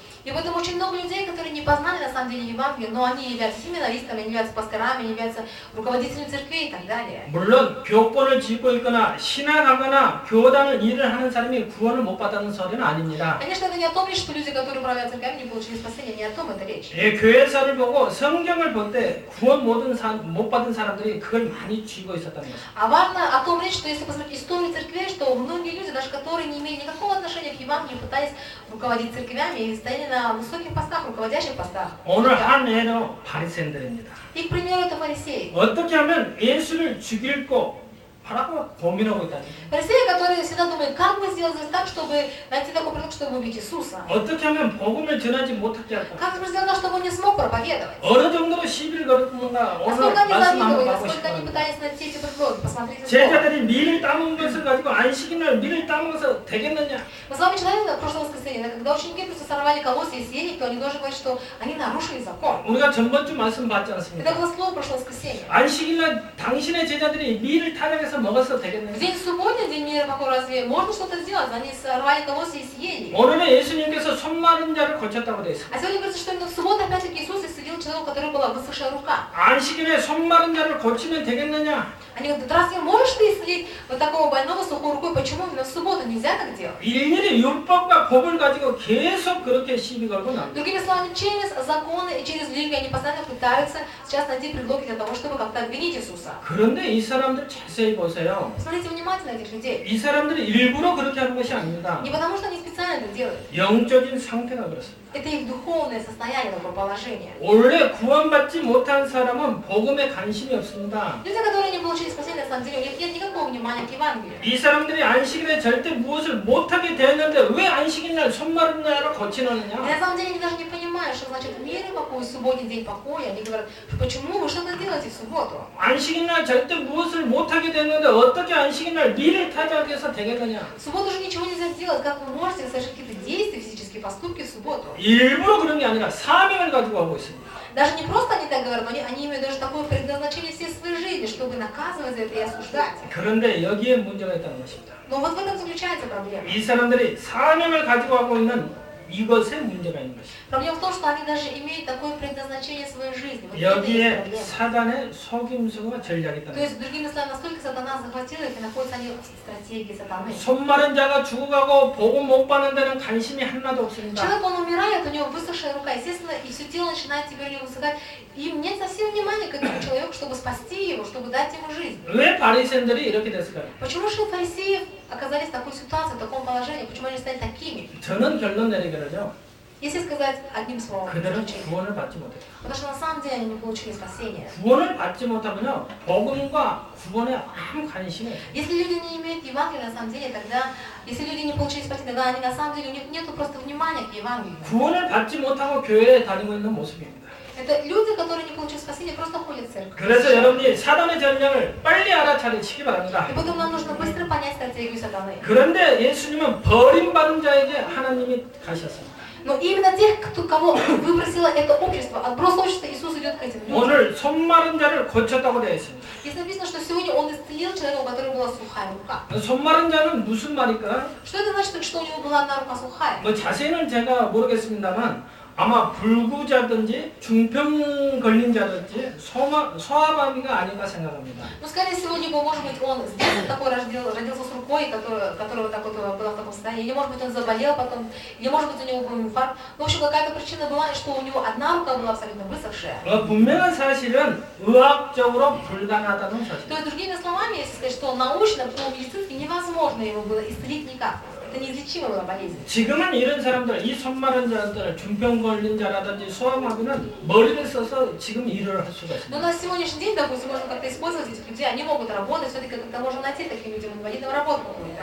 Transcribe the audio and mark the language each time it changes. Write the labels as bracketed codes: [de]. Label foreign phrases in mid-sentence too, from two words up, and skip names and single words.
[ru] И поэтому очень много людей, которые не познали на самом деле Евангелие, но они являются семинаристами, они являются пасторами, они являются руководителями церквей и так далее. [ko] 물론 교권을 쥐고 있거나 신학하거나 교단을 일을 하는 사람이 구원을 못 받았는 소리는 아닙니다. [ru] Конечно, это не о том лишь, что люди, которые управляют церквями, не получили спасения, не о том это речь. [ko] 예, 교회사를 보고 성경을 볼 때 구원 못 받은 사람들이 그걸 많이 쥐고 있었다는 것입니다. [ru] А важно о том речь, что если посмотреть историю церквей, что многие люди, даже которые не имели никакого отношения к Евангелию, пытались руководить церквями и стояли на высоких постах, руководящих постах. [ko] 오늘 한 해로 바리새인들입니다. [ru] И, к примеру, это фарисеи. [ko] 어떻게 하면 예수를 죽일 거 하라고 고민하고 있다는 거예요. [ru] Фарисеи, которые всегда думают, как бы сделать так, чтобы найти такой предлог, чтобы убить Иисуса. [ko] 어떻게 하면 복음을 전하지 못하게 할까? [ru] Как же сделать, чтобы он не смог проповедовать? [ko] 어느 정도로 시비를 걸었는가 오늘 [ru] Насколько они [ko] 말씀 한번 [ru] завидовали, [ko] 하고 [ru] насколько они [ko] 싶어요. [ru] пытались найти эти предлоги. Посмотрите, что. [ko] 제자들이 밀을 따먹은 것을 가지고 안식일날 밀을 따먹어서 되겠느냐? [ru] Мы с вами читали на прошлое воскресенье, когда ученики просто сорвали колосья и съели, то они должны говорить, что они нарушили закон. [ko] 우리가 전번주 말씀 봤지 [ru] Это [ko] 않습니까? [ru] было слово прошлого воскресенья. [ko] 안식일날 당신의 제자들이 밀을 타작해서 먹어서 되겠느냐? [ru] В день субботы, день мира покой, разве можно что-то сделать? Они сорвали колосья и съели. [ko] 오늘은 예수님께서 손 마른 자를 고쳤다고 되어 있습니다. [ru] А сегодня говорится, что именно в субботу опять-таки Иисус исцелил человека, у которого была высохшая рука. [ko] 안식일에 손 마른 자를 고치면 되겠느냐? [ru] Они говорят, разве можешь ты исцелить вот такого больного сухой рукой? Почему именно в субботу нельзя так делать? [ko] 일일이 율법과 법을 가지고 계속 그렇게 시비 걸고 나옵니다. [ru] Другими словами, через законы и через религию они постоянно пытаются сейчас найти предлоги для того, чтобы как-то обвинить Иисуса. [ko] 그런데 이 사람들 자세히 보세요. [ru] Смотрите внимательно этих людей. [ko] 이 사람들이 일부러 그렇게 하는 것이 아닙니다. [ru] Не потому, что они специально это делают. [ko] 영적인 상태가 그렇습니다. [ru] Это их духовное состояние, такое положение. [ko] 원래 구원받지 못한 사람은 복음에 관심이 없습니다. [ru] Люди, которые не получили спасения, на самом деле, у них нет никакого внимания к Евангелию. [ko] 이 사람들이 안식일에 절대 무엇을 못하게 되었는데 왜 안식일날 손 마른 자를 [ru] И [ko] 고치느냐? [ru] на самом деле они даже не понимают, что значит мир и покой, субботний день покоя. Они говорят, почему вы что-то делаете в субботу? [ko] 안식일날 절대 무엇을 못하게 됐는데 어떻게 안식일날 밀을 타작해서 되겠느냐? [ru] В субботу же ничего нельзя делать. Как вы можете совершить какие-то действия, физические поступки в субботу? [ko] 일부러 그런 게 아니라 사명을 가지고 하고 있습니다. [ru] Даже не просто они так говорят, но они имеют даже такое предназначение всей своей жизни, чтобы наказывать за это и осуждать. [ko] 그런데 여기에 문제가 있다는 것입니다. [ru] Но вот в этом заключается проблема. [ko] 이 사람들이 사명을 가지고 하고 있는 이것에 문제가 있는 것입니다. [ru] Проблема в том, что они даже имеют такое предназначение в своей жизни. Вот это и есть [ko] 여기에 [ru] проблема. [ko] 사단의 속임수와 전략이 [ru] То [ko] 있다는 [ru] есть, другими словами, насколько сатана захватил их, и находятся они в стратегии сатаны. [ko] 손 마른 자가 죽어가고 복음 못 받는 데는 관심이 하나도 없습니다. [ru] Человек, он умирает, у него высохшая рука, естественно, и все тело начинает теперь у него высыхать. Им нет совсем внимания к этому человеку, чтобы спасти его, чтобы дать ему жизнь. [ko] 왜 바리새인들이 이렇게 됐을까요? [ru] Почему же фарисеи оказались в такой ситуации, в таком положении? Почему они стали такими? [ko] 저는 결론 내리기를요. [ru] Если сказать одним словом, [ko] 그들은 구원을 받지 못해요. [ru] потому что на самом деле они не получили спасения. [ko] 구원을 받지 못하면요, 복음과 구원에 아무 관심이 없어요. [ru] Если люди не имеют Евангелия, на самом деле, тогда, если люди не получили спасения, тогда они на самом деле, у них нет просто внимания к Евангелию. [ko] 구원을 받지 못하고 교회에 다니고 있는 모습입니다. [ru] Это люди, которые не получили спасения, просто ходят в церковь. [ko] 그래서 여러분이 사단의 전략을 빨리 알아차리시기 바랍니다. [ru] И потом нам нужно быстро понять стратегию сатаны. [ko] 그런데 예수님은 버림받은 자에게 하나님이 가셨습니다. [ru] Но именно тех, кого выбросило это общество, отброс общества, Иисус идет к этим людям. [ko] 오늘 손 마른 자를 고쳤다고 되어 있습니다. [ru] Здесь написано, что сегодня Он исцелил человека, у которого была сухая рука. [ko] 손 마른 자는 무슨 말일까? [ru] Что это значит, что у него была одна рука сухая? [ko] 뭐 자세히는 제가 모르겠습니다만 아마 불구자든지 중병 걸린 자든지 소아마비가 아닌가 생각합니다. [ru] Ну, скорее всего, либо, может быть, он с детства такой родился с рукой, которая вот так вот была в таком состоянии, или, может быть, он заболел потом, или, может быть, у него был инфаркт. Ну, в общем, какая-то причина была, что у него одна рука была абсолютно высохшая. [ko] 분명한 사실은 의학적으로 불가능하다는 사실. [ru] То есть, другими словами, если сказать, что научно, медицински невозможно его было исцелить никак. Это неизлечимая была болезнь. [ko] 지금은 이런 사람들, 이 손 마른 자들, 중병 걸린 자라든지 소아마비는 머리를 써서 지금 일을 할 수가 있습니다. [ru] Но на сегодняшний день, допустим, можно как-то использовать этих людей, они могут работать, все-таки как-то можно найти таким людям инвалидам работу какую-то.